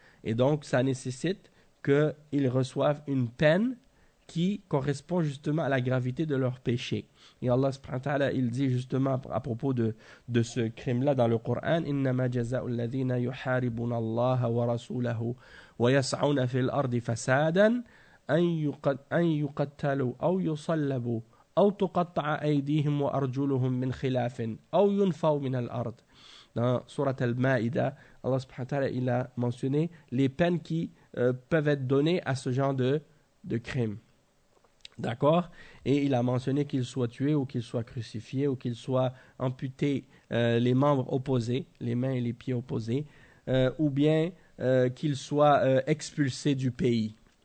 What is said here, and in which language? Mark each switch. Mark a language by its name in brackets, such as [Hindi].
[French] Et donc, ça nécessite qu'ils reçoivent une peine qui correspond justement à la gravité de leur péché. Et Allah subhanahu wa ta'ala, il dit justement à propos de ce crime-là dans le Coran, [Arabic] إِنَّمَا جَزَاءُ الَّذِينَ يُحَارِبُونَ اللَّهَ وَرَسُولَهُ وَيَسْعَوْنَ فِي الْأَرْضِ فَسَادًا أن يقتلوا أو يصلبوا أو تقطع أيديهم وأرجلهم من خلاف أو ينفوا من الأرض. [French] Dans Sourate Al-Ma'ida, Allah subhanahu wa ta'ala, il a mentionné les peines qui peuvent être données à ce genre de crime. D'accord? Et il a mentionné qu'il soit tué ou qu'il soit crucifié ou qu'il soit amputé les membres opposés, les mains et les pieds opposés, ou bien qu'il soit expulsé du pays.